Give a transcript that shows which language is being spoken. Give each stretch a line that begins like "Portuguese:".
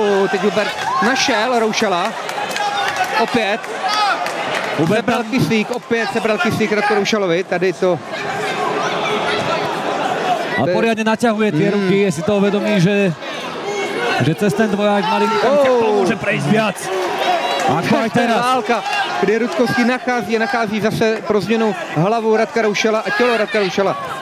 Czech: Teď Hubert našel Roušala. Opět. Sebral kyslík, opět sebral kyslík Radko Roušalovi. Tady to...
Slovak: A poriadne naťahuje tie ruky, je si to uvedomí, že cez ten dvoják malý rukavice to môže prejsť viac. Ako aj teraz.
Czech: Válka, kde Rudkovský nachází zase pro změnu hlavu Radka Roušala a tělo Radka Roušala.